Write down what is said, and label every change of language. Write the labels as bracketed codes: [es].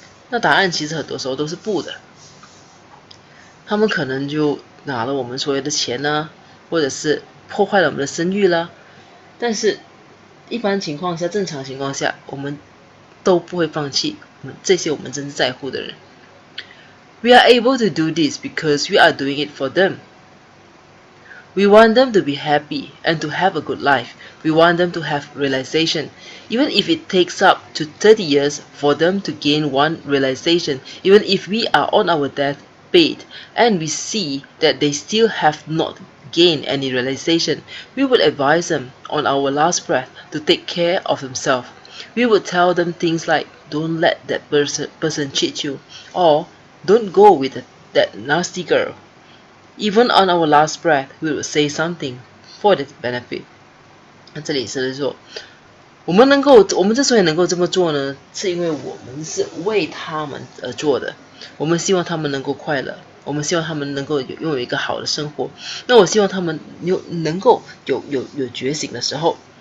[zh] 那答案其实很多时候都是不的。他们可能就拿了我们所有的钱呢，或者是破坏了我们的声誉啦。但是，一般情况下，正常情况下，我们都不会放弃这些我们真正在乎的人。 [en] We are able to do this because we are doing it for them. We want them to be happy and to have a good life. We want them to have realization. Even if it takes up to 30 years for them to gain one realization, even if we are on our deathbed and we see that they still have not gained any realization, we would advise them on our last breath to take care of themselves. We would tell them things like, don't let that person cheat you, or don't go with that nasty girl. Even on our last breath, we will say something for their benefit. [zh] 那这里是说，我们之所以能够这么做呢，是因为我们是为他们而做的。我们希望他们能够快乐，我们希望他们能够拥有一个好的生活。那我希望他们能够有觉醒的时候。